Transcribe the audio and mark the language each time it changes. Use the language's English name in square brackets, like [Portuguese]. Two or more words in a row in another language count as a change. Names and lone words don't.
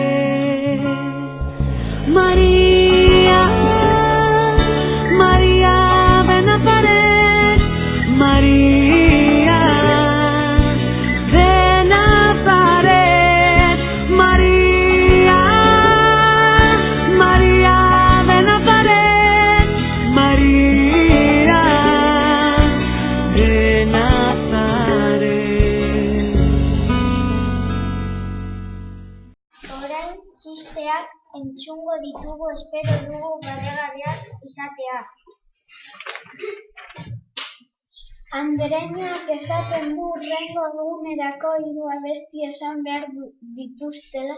[Spanish] María, María de Nazaret, María de Nazaret, María, María de Nazaret, María de Nazaret. [Basque] Orain, txisteak entzungo ditugu, espero dugu barregarriak izatea. Andereñoak esaten du hurrengo egunerako 3 abesti esan behar dituztela.